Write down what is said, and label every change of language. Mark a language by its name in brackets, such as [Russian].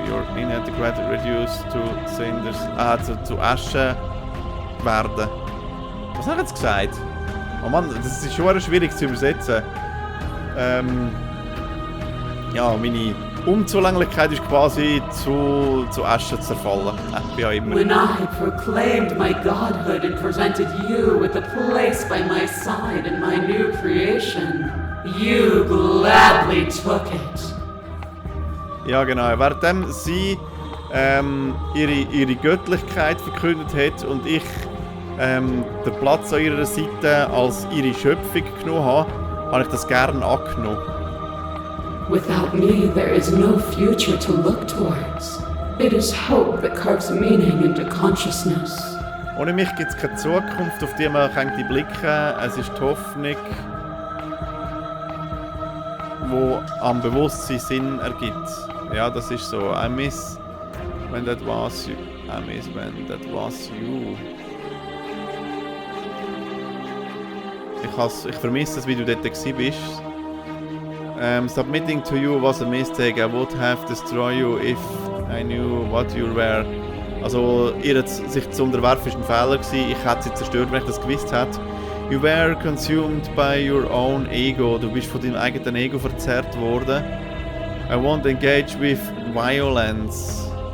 [English] Your inadequate reduced to cinders. [German] Zu Asche werden. Was hat er jetzt gesagt? Oh Mann, das ist schon schwierig zu übersetzen. Ja, meine Unzulänglichkeit ist quasi zu Asche zerfallen. Wie auch immer. [English] When I proclaimed my godhood and presented you with a place by my side in my new creation, you gladly took it. [German] Ja, genau. Währenddem sie ihre Göttlichkeit verkündet hat und ich den Platz an ihrer Seite als ihre Schöpfung genommen habe ich das gerne angenommen. [English] Without me, there is no future to look towards. It is hope that carves meaning into consciousness. [German] Ohne mich gibt es keine Zukunft, auf die man blicken kann. Es ist die Hoffnung, die am Bewusstsein Sinn ergibt. Ja, das ist so. [English] I miss when that was you. I miss when that was you. [German] Ich vermisse es, wie du dort bist. [English] Submitting to you was a mistake. I would have destroyed you if I knew what you were. [German] Also, sich zu unterwerfen ist ein Fehler gewesen. Ich hätte sie zerstört, wenn ich das gewusst hätte. [English] You were consumed by your own ego. [German] Du bist von deinem eigenen Ego verzerrt worden. [English] I won't engage with violence.